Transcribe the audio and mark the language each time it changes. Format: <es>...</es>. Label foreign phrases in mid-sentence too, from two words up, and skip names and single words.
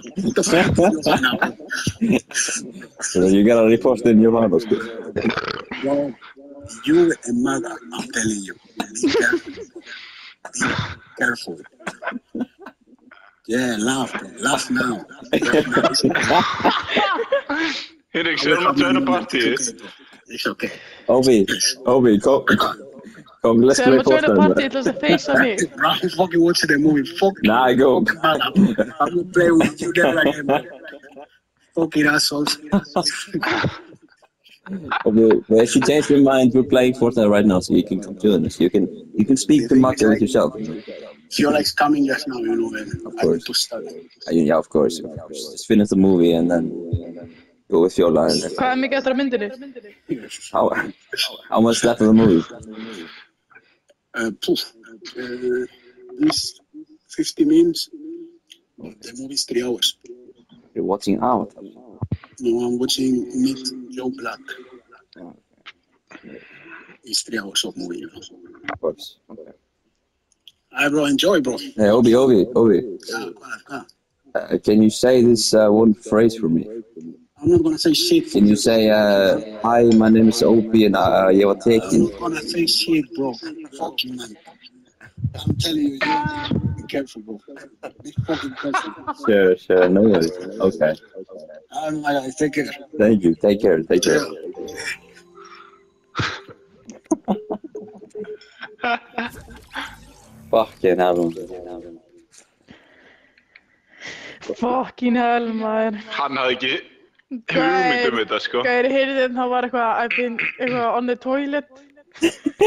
<en>What the fuck is Johanna? So you gotta report in Johanna, bro. Bro, you and Maga, I'm telling you, be careful. Be careful. Yeah, laugh, bro. Laugh now.</en> <is>Henrik, við erum að joina partíi.</is> <en>It's okay. Obi, come, let's play</en> <is>Þegar maður joina</is> <en>Fortnite.</en> <is>partí, ætla að feysa mig.</is> <en>Bro, I'm fucking watching the movie. Fuck. Nah, go. I'm gonna play with you never again, bro. Fucking assholes. Obi, but if you change your mind, we're playing Fortnite right now, so you can come join us. You can speak to Maga with yourself. If you're like coming just now, you know, man. Of I course. need to start. Yeah, of course. Just finish the movie and then go with your line.</en> <is>Hvað mikið eftir að myndinni?</is> <en>How much left of the movie? This 50 minutes. The movie's 3 hours. You're watching out. No, I'm watching Meet Joe Black. It's 3 hours of movie, you know. Of course. Okay. Alright, bro, enjoy, bro. Hey, Obi. Yeah. Can you say this one phrase for me? I'm not gonna say shit. Can you say, hi, my name is Obi and</en> <is>ég var tekin?</is> <en>I'm not gonna say shit, bro. Fucking man. I'm telling you, be careful, bro. Be fucking careful. Sure, no worries. Okay. My guy, take care. Thank you, take care. Fucking hell. Fucking hell,</en> <is>maður. Hann hafði ekki hugmynd þetta, sko. Gæri, heyrði þetta, það var eitthvað</is> <en>on the toilet.</en>